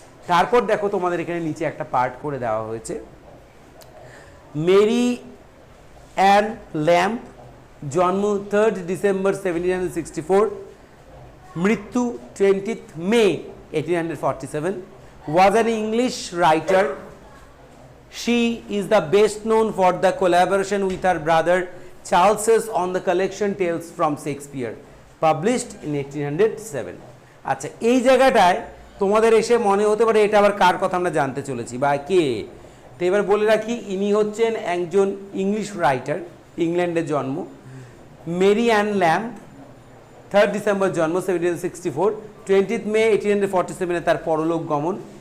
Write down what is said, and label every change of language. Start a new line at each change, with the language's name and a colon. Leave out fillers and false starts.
Bangla: তারপর দেখো, তোমাদের এখানে নিচে একটা পার্ট করে দেওয়া হয়েছে। মেরি অ্যান ল্যাম্প, জন্ম 3 ডিসেম্বর 1764, মৃত্যু 20 মে 1847,
English: was an English writer. She is the best known for the collaboration with her brother Charles's on the collection tales from Shakespeare published in 1807।
Bangla: আচ্ছা, এই জায়গাটায় তোমাদের এসে মনে হতে পারে এটা আবার কার কথা আমরা জানতে চলেছি বা কে। তো এবার বলে রাখি, ইনি হচ্ছেন একজন ইংলিশ রাইটার, ইংল্যান্ডের জন্ম, মেরি অ্যান ল্যাম্ব, 3 ডিসেম্বর জন্ম 1764, 20 মে 1847 তার পরলোক গমন।